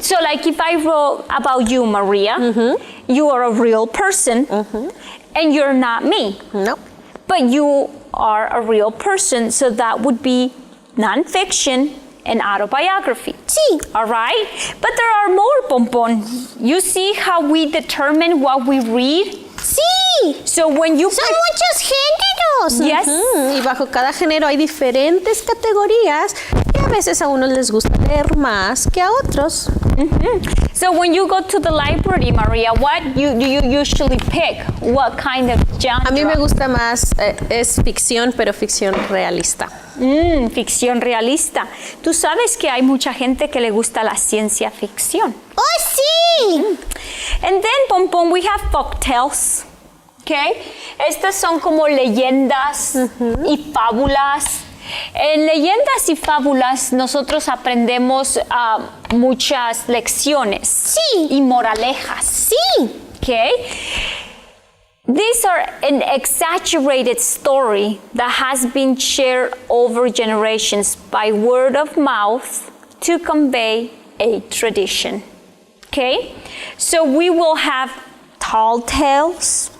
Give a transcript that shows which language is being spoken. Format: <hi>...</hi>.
<en>So like if I wrote about you, Maria, you are a real person and you're not me. No. But you are a real person, so that would be nonfiction and autobiography.</en> <es>Sí.</es> <en>All right? But there are more, Pompon. You see how we determine what we read?</en> <es>Sí.</es> <en>So when you...</en> <es>Son muchos géneros.</es> <en>Yes.</en> <es>Y bajo cada género hay diferentes categorías y a veces a unos les gusta leer más que a otros.</es> <en>So when you go to the library, Maria, what do you usually pick? What kind of genre?</en> <es>A mí me gusta más, es ficción, pero ficción realista. Ficción realista. Tú sabes que hay mucha gente que le gusta la ciencia ficción. Oh, sí.</es> <en>And then, Pompon, we have folktales. Okay?</en> <es>Estas son como leyendas y fábulas. En leyendas y fábulas nosotros aprendemos muchas lecciones Sí. y moralejas. Sí.</es> <en>Okay? These are an exaggerated story that has been shared over generations by word of mouth to convey a tradition. Okay? So we will have tall tales.</en>